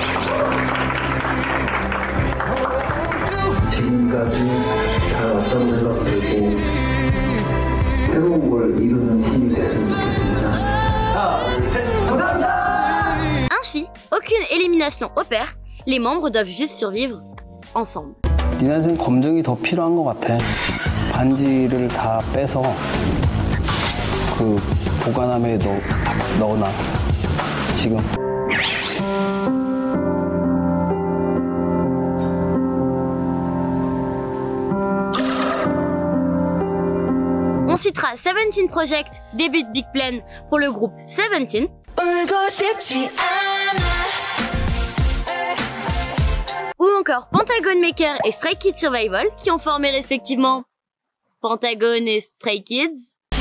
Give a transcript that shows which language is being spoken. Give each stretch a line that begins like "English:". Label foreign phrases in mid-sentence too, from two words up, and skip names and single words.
French: Ainsi, aucune élimination opère, les membres doivent juste survivre ensemble.
Korean: 니네는 검증이 더 필요한 것 같아. 반지를 다 빼서 그 보관함에 넣어놔. 지금.
French: On citera 17 Project, début de Big Plan pour le groupe 17, ou encore Pentagon Maker et Stray Kids Survival qui ont formé respectivement Pentagon et Stray Kids.